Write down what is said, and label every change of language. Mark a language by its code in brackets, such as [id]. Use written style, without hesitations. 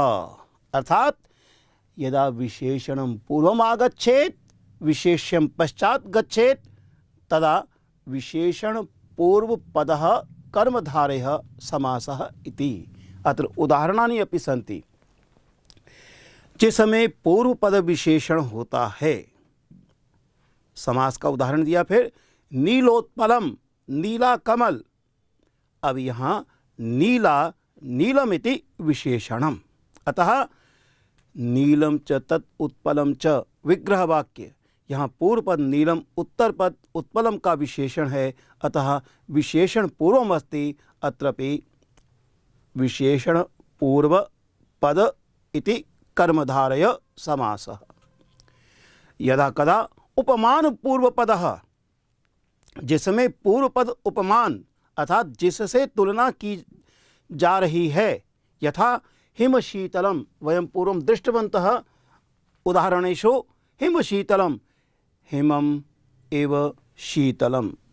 [sa] अर्थात् यदा विशेषणं पूर्वम् आगच्छेत्, विशेष्यं पश्चात् गच्छेत्, तदा विशेषणपूर्वपदः कर्मधारयः समासः इति। अत्र उदाहरणानि अपि सन्ति। [hi] जिस समय पूर्व पद विशेषण होता है, समास का उदाहरण दिया, फिर नीलोत्पलम, नीला कमल। अब यहाँ नीला, नीलम इति विशेषणम। [sa] अतः नीलम च तत् उत्पलम च विग्रह वाक्य। [hi] यहाँ पूर्व पद नीलम, उत्तर पद उत्पलम का विशेषण है, [sa] अतः विशेषण पूर्वम अस्ति। अत्रपि विशेषण पूर्व पद इति कर्मधारय समासः। यदा कदा उपमान पूर्व पदः, [hi] जिसमें पूर्व पद उपमान अर्थात जिससे तुलना की जा रही है, [sa] यथा हिम शीतलम, वयं पूर्वं दृष्टवन्तः उदाहरणेषु हिम शीतलम, हिमम एव शीतलम।